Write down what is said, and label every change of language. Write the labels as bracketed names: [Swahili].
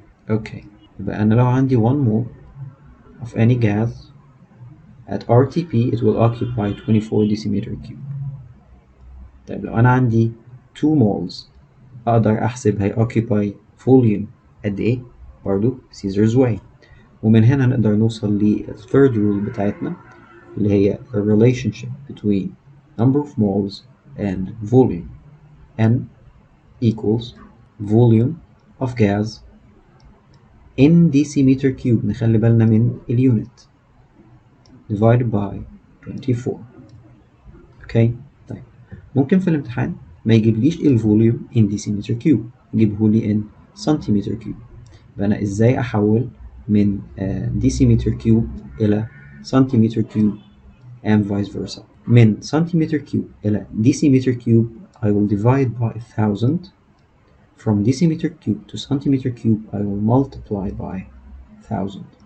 [English] Okay [Arabic] يبقى أنا لو عندي [English] 1 mole of any gas at RTP it will occupy 24 decimeter cube. [Arabic] طيب لو أنا عندي 2 moles أقدر أحسب هي [English] occupy volume [Arabic] قد إيه؟ برضو Caesar's way. ومن هنا نقدر نوصل للثيرد رول بتاعتنا اللي هي [English] the relationship between number of moles and volume. N equals volume of gas in decimeter cube، [Arabic] نخلي بالنا من اليونت، [English] divided by 24. [Arabic] اوكي طيب ممكن في الامتحان ما يجيبليش الفوليوم in decimeter cube، يجيبهولي in centimeter cube. يبقى أنا إزاي أحول من [English] decimeter cube إلى centimeter cube and vice versa. من centimeter cube إلى decimeter cube I will divide by 1000. From decimeter cube to centimeter cube I will multiply by 1000.